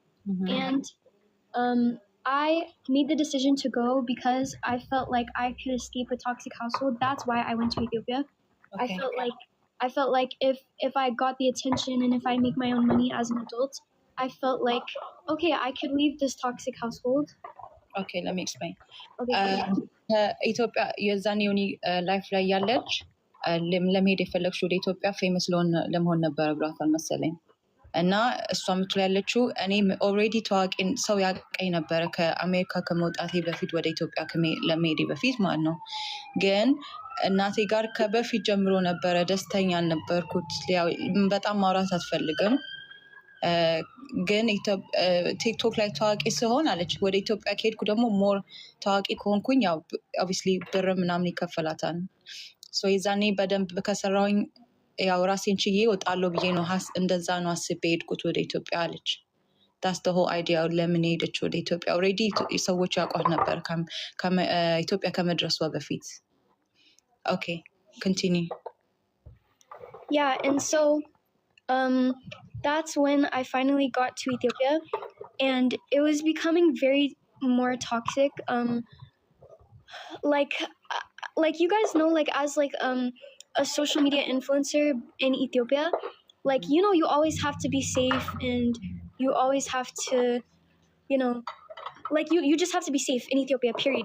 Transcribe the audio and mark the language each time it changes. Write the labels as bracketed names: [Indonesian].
[English] And I made the decision to go because I felt like I could escape a toxic household. That's why I went to Ethiopia. Okay. I felt like if I got the attention and if I make my own money as an adult, I felt like, okay, I could leave this toxic household. Okay, let me explain. Okay. [Amharic] ኢትዮጵያ የዛን ዮኒ ላይፍ ላይ ያለች ለመሄድ የፈለግሽው ወደ ኢትዮጵያ ፌመስ ለመሆን ነበረ ብሏታል መሰለኝ። እና እሷ የምትለው ያለችው እኔ ኦልሬዲ ታዋቂ ሰው ያቀኝ ነበረ ከአሜሪካ ከመውጣቴ በፊት ወደ ኢትዮጵያ ለመሄዴ በፊት ማለት ነው። ግን እናቴ ጋር ከበፊት ጀምሮ ነበረ ደስተኛ አልነበርኩት። በጣም ማውራት አትፈልግም። ግን ቲክቶክ ላይ ታዋቂ ሲሆን አለች ወደ ኢትዮጵያ ከሄድኩ ደግሞ ሞር ታዋቂ ከሆንኩኝ ያው ኦብቪስሊ ብር ምናምን ይከፈላታል። ሶ የዛኔ በደንብ ከሰራሁኝ ያው ራሴን ችዬ እወጣለሁ ብዬ ነው እንደዛ ነው አስቤ ሄድኩት ወደ ኢትዮጵያ አለች። [English] ዳስ ደ ሆል አይዲያ [Amharic] ለምን ሄደች ወደ ኢትዮጵያ። ኦልሬዲ ሰዎች ያውቋት ነበር ኢትዮጵያ ከመድረሷ በፊት። [English] ኦኬ ኮንቲኒው። Yeah, and so that's when I finally got to Ethiopia, and it was becoming very more toxic. Like you guys know, like as like a social media influencer in Ethiopia, like you always have to be safe, and you always have to, like you just have to be safe in Ethiopia. Period.